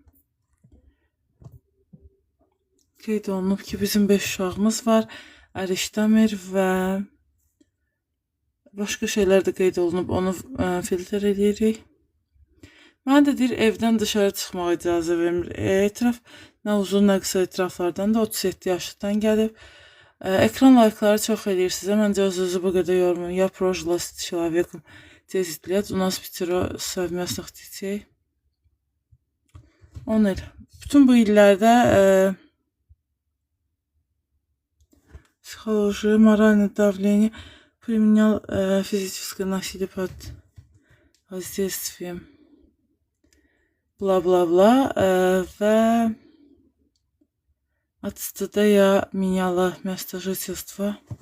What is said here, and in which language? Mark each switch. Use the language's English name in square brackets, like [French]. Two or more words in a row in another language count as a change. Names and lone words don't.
[Azerbaijani] qeyd olunub ki, bizim 5 uşağımız var, Ərişdəmir və başqa şeylər də qeyd olunub, onu filtr edirik. Mən də deyir, evdən dışarı çıxmağa icazə vermir. Etiraf nə uzun, nə qısa etiraflardan da 37 yaşından gəlib. Ekran layıqları çox eləyirsiniz. Məncə özünüzü bu qədər yormayın. [Russian] Я прожила с человеком 10 лет, у нас 5 совместных детей. [Azerbaijani] 10 il. Bütün bu illərdə [Russian] психология, моральное давление, применял физическое насилие под воздействием. Bla-bla-bla və от стыда я меняла место жительства.